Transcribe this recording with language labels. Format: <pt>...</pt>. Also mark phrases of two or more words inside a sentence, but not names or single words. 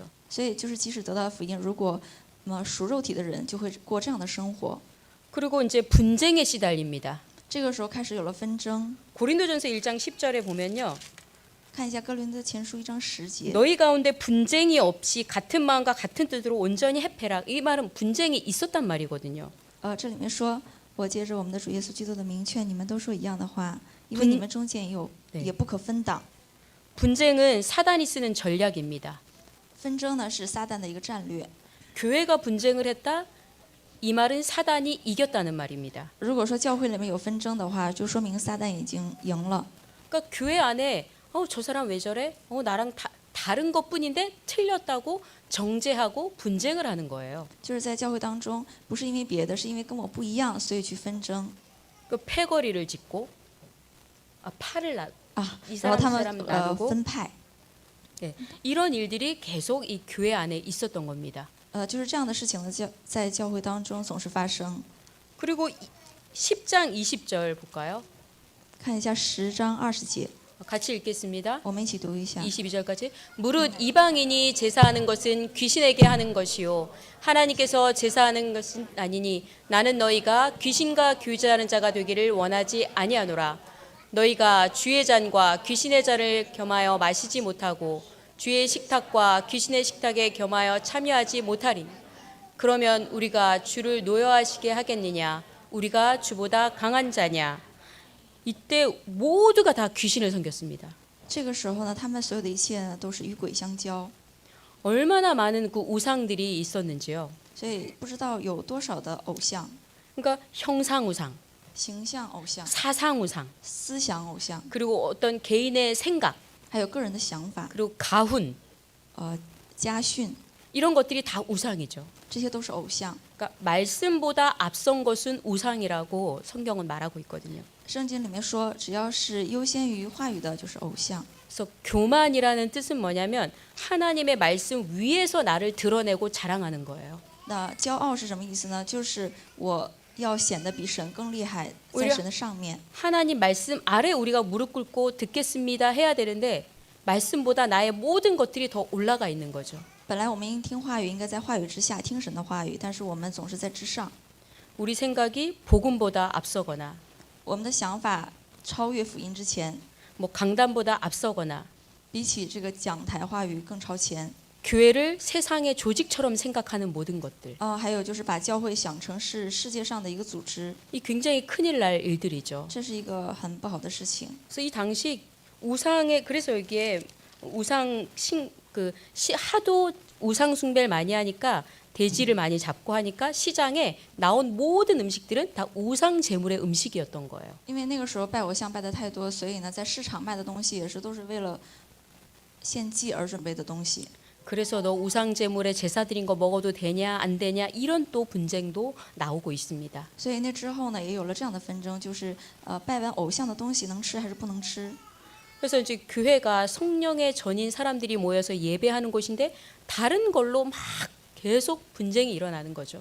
<zh>所以就是即使得到福音，如果属肉体的人就会过这样的生活。</zh> <ko>그리고 이제 분쟁에 시달립니다.</ko> <zh>这个时候开始有了纷争。</zh> <ko>고린도전서 1장 10절에 보면요.</ko> <zh>看一下哥林多前书1章10节。</zh> <ko>너희 가운데 분쟁이 없이 같은 마음과 같은 뜻으로 온전히 해패라. 이 말은 분쟁이 있었단 말이거든요.</ko> <zh>这里面说，我借着我们的主耶稣基督的名劝你们都说一样的话，因为你们中间也不可分党。</zh> <ko>분쟁은 사단이 쓰는 전략입니다.</ko> <zh>纷争呢是撒旦的一个战略。</zh> <ko>교회가 분쟁을 했다. 이 말은 사단이 이겼다는 말입니다.</ko> <zh>如果说教会里面有纷争的话，就说明撒旦已经赢了。</zh> <ko>그러니까 교회 안에 저 사람 왜 저래? 나랑 다른 것뿐인데 틀렸다고 정죄하고 분쟁을 하는 거예요.</ko> <zh>就是在教会当中，不是因为别的，是因为跟我不一样，所以去纷争。</zh> <ko>패거리를 짓고 팔을 이</ko> <zh>然后他</zh> <ko>사람</ko> <zh>们</zh> <ko>나누고</ko> <zh>分派。</zh> <ko>이런 일들이 계속 이 교회 안에 있었던 겁니다.</ko> <zh>就是这样的事情呢，在教会当中总是发生。</zh> <ko>그리고 10장 20절 볼까요?</ko> <zh>看一下10章20节，</zh> <ko>같이 읽겠습니다.</ko> <zh>我们一起读一下。</zh> <ko>22절까지 무릇 이방인이 제사하는 것은 귀신에게 하는 것이요 하나님께서 제사하는 것은 아니니 나는 너희가 귀신과 교제하는 자가 되기를 원하지 아니하노라. 너희가 주의 잔과 귀신의 잔을 겸하여 마시지 못하고 주의 식탁과 귀신의 식탁에 겸하여 참여하지 못하리니 그러면 우리가 주를 노여하시게 하겠느냐? 우리가 주보다 강한 자냐? 이때 모두가 다 귀신을 섬겼습니다.</ko> <zh>这个时候呢，他们所有的一切呢，都是与鬼相交。</zh> <ko>얼마나 많은 그 우상들이 있었는지요.</ko> <zh>所以不知道有多少的偶像，</zh> <ko>그러니까 형상 우상,</ko> <zh>形象偶像、</zh> <ko>사상 우상,</ko> <zh>思想偶像，</zh> <ko>그리고 어떤 개인의 생각,</ko> <zh>还有个人的想法、</zh> <ko>그리고 가훈</ko> <zh>家训，</zh> <ko>이런 것들이 다 우상이죠.</ko> <zh>这些都是偶像。</zh> <ko>그러니까 말씀보다 앞선 것은 우상이라고 성경은 말하고 있거든요.</ko> <zh>圣经里面说，只要是优先于话语的，就是偶像。</zh> <ko>그래서 교만이라는 뜻은 뭐냐면 하나님의 말씀 위에서 나를 드러내고 자랑하는 거예요.</ko> <zh>那骄傲是什么意思呢？就是我要显得比神更厉害，在神的上面。</zh> <ko>하나님 말씀 아래 우리가 무릎 꿇고 듣겠습니다 해야 되는데 말씀보다 나의 모든 것들이 더 올라가 있는 거죠.</ko> <zh>本来我们应听话语，应该在话语之下听神的话语，但是我们总是在之上。</zh> <ko>우리 생각이 복음보다 앞서거나</ko> <zh>我们的想法超越福音之前，</zh> <ko>뭐 강단보다 앞서거나</ko> <zh>比起这个讲台话语更超前。</zh> <ko>교회를 세상의 조직처럼 생각하는 모든 것들.</ko> <zh>还有就是把教会想成是世界上的一个组织，</zh> <ko>이 굉장히 큰일 날 일들이죠.</ko> <zh>这是一个很不好的事情。</zh> <ko>그래서 이 당시 우상의 그래서 여기에 하도 우상 숭배를 많이 하니까 돼지를 많이 잡고 하니까 시장에 나온 모든 음식들은 다 우상 제물의 음식이었던 거예요.</ko> <zh>因为那个时候拜偶像拜的太多，所以呢，在市场卖的东西也是都是为了献祭而准备的东西。</zh> <ko>그래서 너 우상 제물에 제사 드린 거 먹어도 되냐 안 되냐 이런 또 분쟁도 나오고 있습니다.</ko> <zh>所以那之后呢，也有了这样的纷争，就是拜完偶像的东西能吃还是不能吃。</zh> <ko>그래서 이제 교회가 성령의 전인 사람들이 모여서 예배하는 곳인데 다른 걸로 막 계속 분쟁이 일어나는 거죠.</ko>